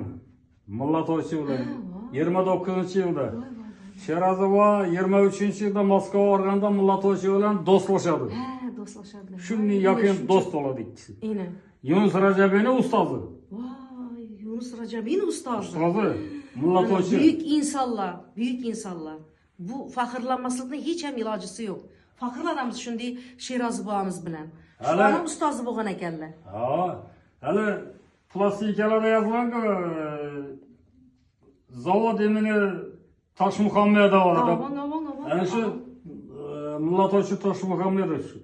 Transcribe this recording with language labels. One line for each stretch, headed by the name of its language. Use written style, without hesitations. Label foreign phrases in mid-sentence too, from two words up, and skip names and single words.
Uzbek: Mulla To'ychi bilan 29-yilda. Sherozova 23-yilda Moskvaga borganda Mulla To'ychi bilan do'stlashadi. Do'stlashadi. Shunday yaqin do'st bo'ladi ikkisi. Aynan. Yunus Rajabiyning ustozi. Yunus Rajabiyning ustozi. Mulla To'ychi. Büyük insanlar, büyük insanlar. Bu faxrlanmaslikning hech ham ilojisi yo'q. Faxrlanamiz shunday Sherozib bog'amiz bilan. Shularning ustozi bo'lgan ekanlar. Hali plastikalarda yozilgan-ku zavod imini Toshmuhammedov deb. Ana shu Mulla To'ychi Toshmuhammedov shu.